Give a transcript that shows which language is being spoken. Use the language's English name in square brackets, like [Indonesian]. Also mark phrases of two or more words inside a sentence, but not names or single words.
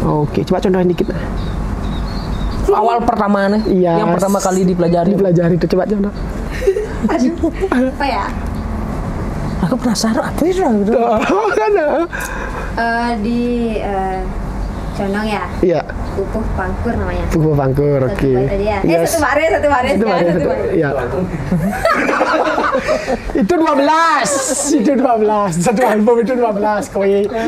[Indonesian] Oke, coba contohin dikit. Awal pertama nih, Iya. yang pertama kali dipelajari. Dipelajari itu coba contoh. Apa ya? Aku penasaran apa itu? Oh, kan. Condong ya. Iya. Pupuh pangkur namanya. Pupuh pangkur, Satu oke. bait aja ya. Yes. Satu baris. Itu baris. Iya. Itu 12. Satu album itu 12 koi.